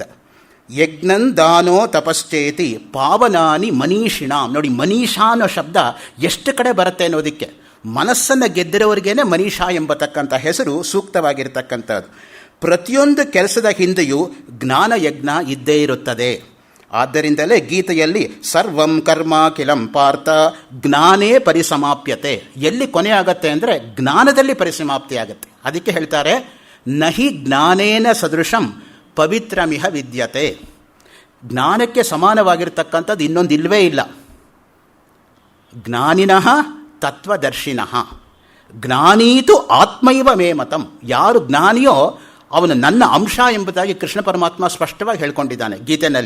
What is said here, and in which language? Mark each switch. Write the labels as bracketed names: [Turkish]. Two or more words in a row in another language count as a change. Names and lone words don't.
[Sanskrit] ಯಜ್ಞನ್ ದಾನೋ ತಪಶ್ಚೇತಿ ಪಾವನಾನಿ ಮನೀಷಿಣಾಂ. [Kannada] ನೋಡಿ, ಮನೀಷಾ ಅನ್ನೋ ಶಬ್ದ ಎಷ್ಟು ಕಡೆ ಬರುತ್ತೆ ಅನ್ನೋದಕ್ಕೆ. ಮನಸ್ಸನ್ನು ಗೆದ್ದಿರೋರಿಗೇನೆ ಮನೀಷಾ ಎಂಬತಕ್ಕಂಥ ಹೆಸರು ಸೂಕ್ತವಾಗಿರ್ತಕ್ಕಂಥದ್ದು. ಪ್ರತಿಯೊಂದು ಕೆಲಸದ ಹಿಂದೆಯೂ ಜ್ಞಾನ ಯಜ್ಞ ಇದ್ದೇ ಇರುತ್ತದೆ. ಆದ್ದರಿಂದಲೇ ಗೀತೆಯಲ್ಲಿ [Sanskrit] ಸರ್ವಂ ಕರ್ಮ ಕಿಲಂ ಪಾರ್ಥ ಜ್ಞಾನೇ ಪರಿಸಮಾಪ್ಯತೆ. [Kannada] ಎಲ್ಲಿ ಕೊನೆ ಆಗತ್ತೆ ಅಂದರೆ ಜ್ಞಾನದಲ್ಲಿ ಪರಿಸಮಾಪ್ತಿ ಆಗುತ್ತೆ. ಅದಕ್ಕೆ ಹೇಳ್ತಾರೆ [Sanskrit] ನಹಿ ಜ್ಞಾನೇನ ಸದೃಶಂ ಪವಿತ್ರಮಿಹ ವಿದ್ಯತೆ. [Kannada] ಜ್ಞಾನಕ್ಕೆ ಸಮಾನವಾಗಿರ್ತಕ್ಕಂಥದ್ದು ಇನ್ನೊಂದು ಇಲ್ಲವೇ ಇಲ್ಲ. [Sanskrit] ಜ್ಞಾನಿನಃ ತತ್ವದರ್ಶಿನಃ ಜ್ಞಾನೀತು ಆತ್ಮೈವ ಮೇ ಮತಂ. [Kannada] ಯಾರು ಜ್ಞಾನಿಯೋ ಅವನು ನನ್ನ ಅಂಶ ಎಂಬುದಾಗಿ ಕೃಷ್ಣ ಪರಮಾತ್ಮ ಸ್ಪಷ್ಟವಾಗಿ ಹೇಳ್ಕೊಂಡಿದ್ದಾನೆ ಗೀತೆಯಲ್ಲಿ.